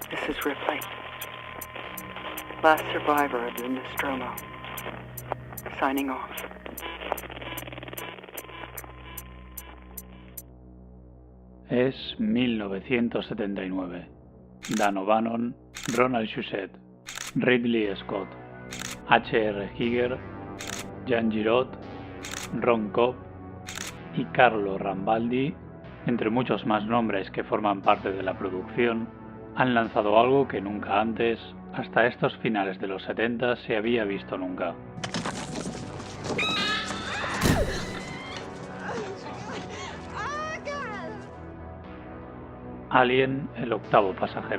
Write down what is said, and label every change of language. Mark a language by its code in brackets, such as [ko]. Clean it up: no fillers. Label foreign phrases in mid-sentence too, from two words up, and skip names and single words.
[en] is Ripley, last survivor of the Nostromo, signing off. [es] Es 1979. Dan O'Bannon, Ronald Shusett, Ridley Scott, H.R. Giger, Jean Giraud, Ron Cobb y Carlo Rambaldi, entre muchos más nombres que forman parte de la producción, han lanzado algo que nunca antes, hasta estos finales de los 70, se había visto nunca. Alien, el octavo pasajero.